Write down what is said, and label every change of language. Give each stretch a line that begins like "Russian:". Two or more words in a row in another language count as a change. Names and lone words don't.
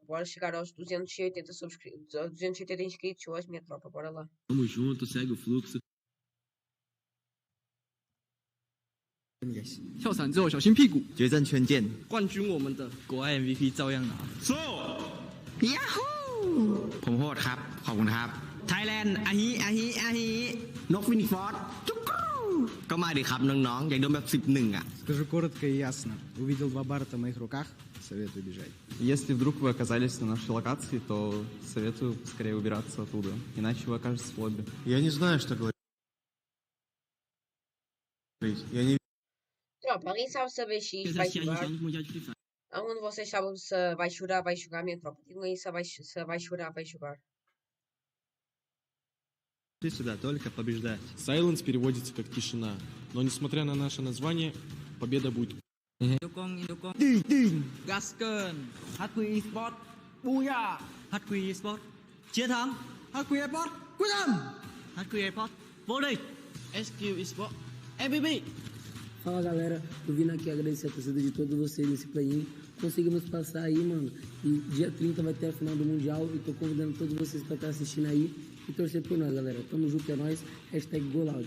Portuguese: Bora chegar aos 280 280 inscritos hoje, minha tropa. Bora lá. Tamo junto, segue o fluxo.
Chinese: 跳伞之后小心屁股，决战圈见。冠军我们的，国外 MVP 照样拿。 Yahoo!
Thai: ผมโหดครับ ขอบคุณครับ Thailand อาฮินกฟินิกฟอร์ดจุ๊กรูก็มาดิครับน้องๆ อยากโดนแบบ11อ่ะ
Russian: Скажу коротко и ясно. Увидел два барта в моих руках, советую бежать. Если вдруг вы оказались на нашей локации, то советую скорее убираться оттуда, иначе вы окажетесь в лобби. Я не знаю, что говорить. Я не...
Portuguese: Tropa, alguém sabe se a BX vai jogar? Algum de vocês sabe se vai chorar, vai jogar, minha tropa? Digam aí se vai chorar, vai jogar.
Russian: Ты сюда только побеждать. Silence переводится как тишина. Но несмотря на наше название, победа будет.
Vietnamese: Gasken, HQ Sport, Booyah, HQ Sport, chiến thắng, HQ Sport, quyết tâm, HQ Sport, vô địch, SQ Sport, MVP.
Portuguese: Fala galera, tô vindo aqui agradecer a torcida de todos vocês nesse play-in. Conseguimos passar aí, mano. E dia 30 vai ter a final do Mundial. E tô convidando todos vocês pra estar assistindo aí e torcer por nós, galera. Tamo junto, é nóis. #Golaud.